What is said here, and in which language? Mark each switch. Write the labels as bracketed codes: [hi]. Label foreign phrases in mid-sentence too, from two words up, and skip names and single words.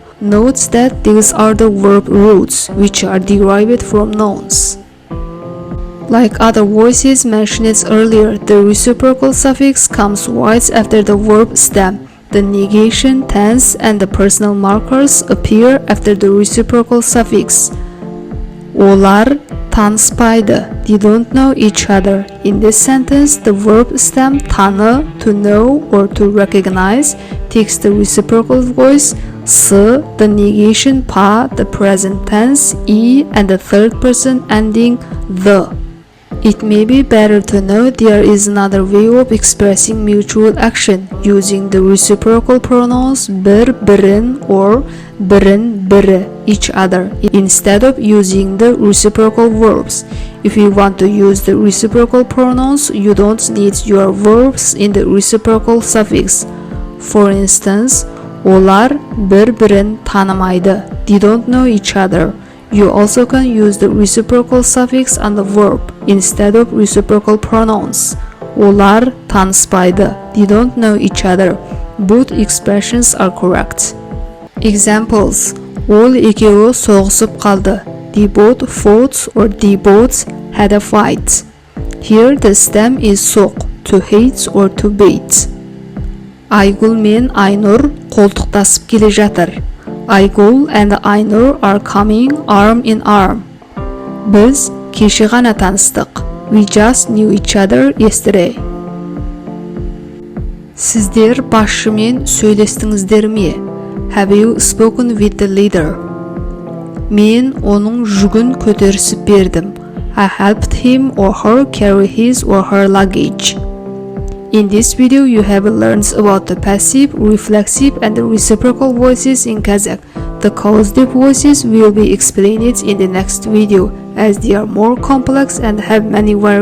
[en] Note that these are the verb roots, which are derived from nouns. Like other voices mentioned earlier, the reciprocal suffix comes right after the verb stem. The negation, tense, and the personal markers appear after the reciprocal suffix. [kk] Олар таныспайды. [en] They don't know each other. In this sentence, the verb stem tanı, to know or to recognize, takes the reciprocal voice s, the negation pa, the present tense i, and the third person ending the. It may be better to know there is another way of expressing mutual action using the reciprocal pronouns bir, birin, or birin, biri, each other, instead of using the reciprocal verbs. If you want to use the reciprocal pronouns, you don't need your verbs in the reciprocal suffix. For instance, [kk] олар bir-birin tanımайды. [en] They don't know each other. You also can use the reciprocal suffix on the verb instead of reciprocal pronouns. [kk] Олар таныспайды. [en] They don't know each other. Both expressions are correct. Examples. [kk] Ол екеуі соғысып қалды. [en] They both fought or they both had a fight. Here the stem is соқ, to hate or to beat. [kk] Айгүл мен Айнұр қолтықтасып келе жатыр. [en] Айгүл and Айнұр are coming arm in arm. [kk] Біз кеше ғана таныстық. [en] We just knew each other yesterday. [kk] Сіздер басшымен сөйлестіңіздер ме? [en] Have you spoken with the leader? [kk] Мен оның жүгін көтерісіп бердім. [en] I helped him or her carry his or her luggage. In this video, you have learned about the passive, reflexive, and the reciprocal voices in Kazakh. The causative voices will be explained in the next video, as they are more complex and have many variations.